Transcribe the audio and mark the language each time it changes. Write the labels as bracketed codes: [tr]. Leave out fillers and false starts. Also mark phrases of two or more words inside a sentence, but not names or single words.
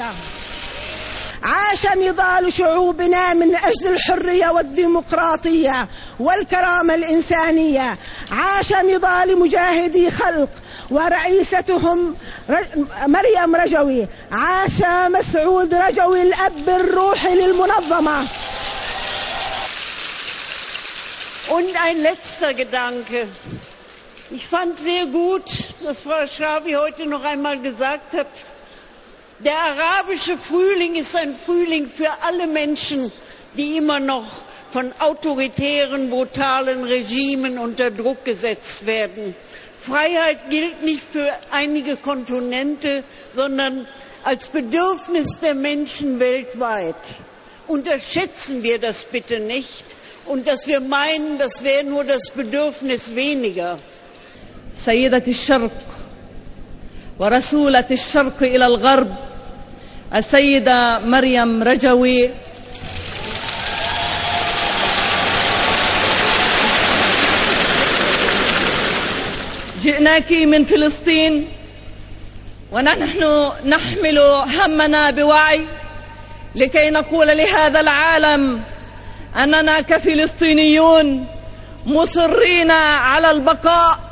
[ar] عاش نضال شعوبنا من أجل الحرية والديمقراطية والكرامة الإنسانية. عاش نضال مجاهدي خلق ورئيستهم مريم رجوي. عاش مسعود رجوي الأب الروحي للمنظمة. [de] Und ein letzter Gedanke. Ich fand sehr gut, dass Frau Schavi heute noch einmal gesagt hat, der arabische Frühling ist ein Frühling für alle Menschen, die immer noch von autoritären, brutalen Regimen unter Druck gesetzt werden. Freiheit gilt nicht für einige Kontinente, sondern als Bedürfnis der Menschen weltweit. Unterschätzen wir das bitte nicht und dass wir meinen, das wäre nur das Bedürfnis weniger. [ar] سيدة الشرق ورسولة الشرق إلى الغرب السيدة مريم رجوي جئناك من فلسطين ونحن نحمل همنا بوعي لكي نقول لهذا العالم أننا كفلسطينيون مصرين على البقاء.